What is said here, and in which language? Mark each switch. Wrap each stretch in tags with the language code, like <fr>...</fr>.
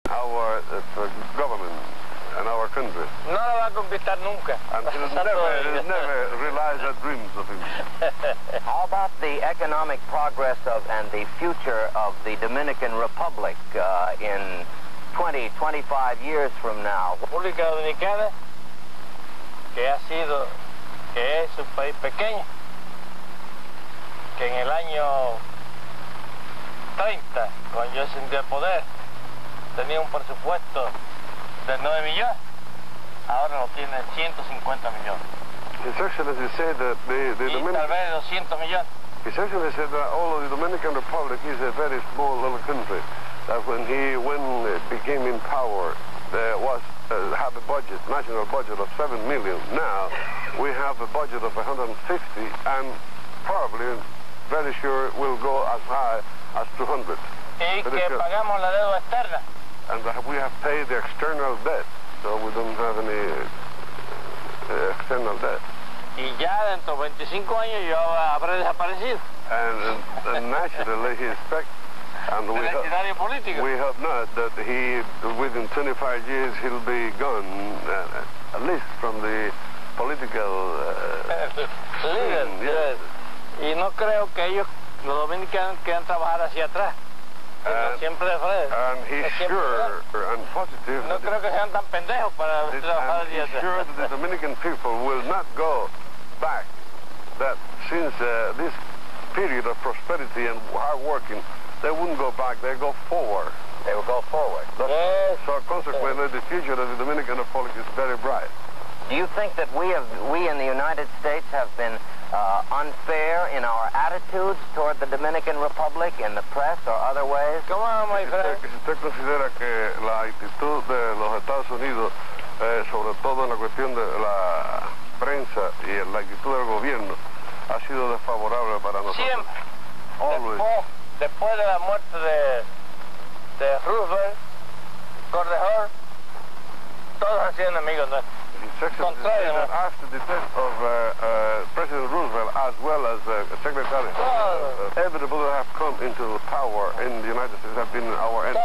<en>our government and our country.</en> <es>No lo va a conquistar nunca.</es> <en>And he'll never realize the dreams of him. How about the economic progress of and the future of the Dominican Republic in 20, 25 years from now?</en> <es>República Dominicana, que es un país pequeño, que en el año 30, cuando yo ascendí al poder, tenía un presupuesto de 9 millones, ahora lo tiene 150 millones.</es> <en>His Excellency said that</en> <es>Tal vez 200 millones.</es> <en>His Excellency said that although the Dominican Republic is a very small little country, that when it became in power, there was have a budget, national budget of 7 million. Now we have a budget of 150, and probably, very sure, will go as high as 200.</en> <es>Y que pagamos la deuda externa.</es> <en>And we have paid the external debt, so we don't have any external debt.</en> <es>Y ya dentro de 25 años yo habré desaparecido.</es> <en>And naturally he expects, and we hope not, that within 25 years he'll be gone, at least from the political</en> <es>líder.</es> <en>Yes.</en> <es>Y no creo que ellos, los dominicanos, quieran trabajar hacia atrás. Siempre de frente.</es> <en>And he's sure and positive.</en> <es>No creo que sean tan pendejos para trabajar hacia atrás.</es> <en>He's sure that the Dominican people will not go back. That since this period of prosperity and hard working, they wouldn't go back. They go forward. They will go forward. Yes. So consequently, the future of the Dominican Republic is very bright. Do you think that we in the United States have been unfair in our attitudes toward the Dominican Republic in the press or other ways? Come on, my friend.</en> <es>¿Usted considera que la actitud de los Estados Unidos, sobre todo en la cuestión de la prensa y la actitud del gobierno, ha sido desfavorable para nosotros? Siempre.</es> <en>Always.</en> <es>Después de la muerte de Roosevelt, Correjor, todos han sido enemigos nuestros.</es> <en>After the death of President Roosevelt, as well as Secretary, everybody who have come into power in the United States have been our enemies.</en>